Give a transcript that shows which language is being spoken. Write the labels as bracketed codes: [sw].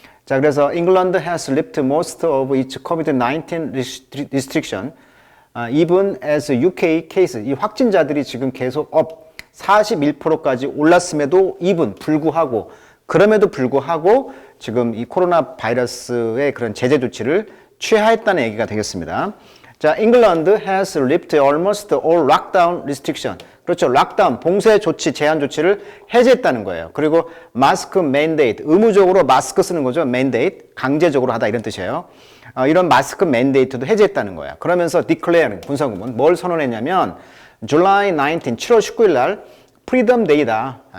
[ko] 자, 그래서 [en] England has lifted most of its COVID-19 restriction, even as UK case, [ko] 이 확진자들이 지금 계속 41%까지 올랐음에도 그럼에도 불구하고 지금 이 코로나 바이러스의 그런 제재 조치를 취하했다는 얘기가 되겠습니다. [en] 자, England has lifted almost all lockdown restriction. [ko] 그렇죠. 락다운, 봉쇄 조치, 제한 조치를 해제했다는 거예요. 그리고 마스크 mandate, 의무적으로 마스크 쓰는 거죠. mandate, 강제적으로 하다 이런 뜻이에요. 이런 마스크 mandate도 해제했다는 거야. 그러면서 declare, 분사구문, 뭘 선언했냐면 July 19, 7월 19일 날 freedom day다.